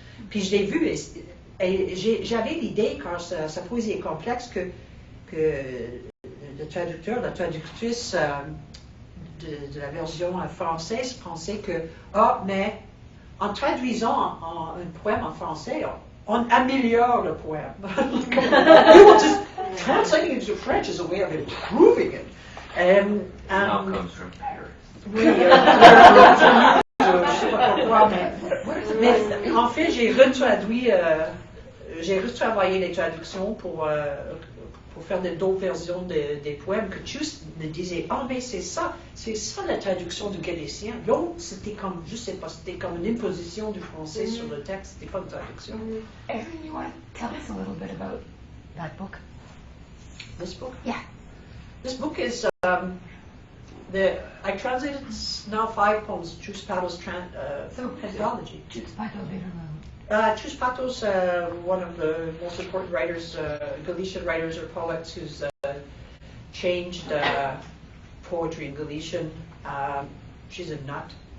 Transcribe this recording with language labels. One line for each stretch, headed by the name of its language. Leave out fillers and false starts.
French: Puis je l'ai vu, et j'avais l'idée, car sa poésie est complexe, que le traducteur, la traductrice de la version française pensait que, mais en traduisant un poème en français, on améliore le poème.
English: Just translating it into French is a way of improving it. Now comes from Paris.
French: Oui, je sais pas pourquoi, mais en fait, j'ai retravaillé les traductions pour faire d'autres versions des poèmes que Choose me disait, mais c'est ça la traduction du galicien. L'autre, c'était comme, je sais pas, c'était comme une imposition du français sur le texte, c'était pas une traduction.
English: Erin, you want to tell us a little bit about that book? This book? Yeah. This book is, I translated now 5 poems, Choose Pato's anthology. Choose Pato Verlo. Choose Pato's one of the most important writers, Galician writers or poets who's changed poetry in Galician. She's a nut.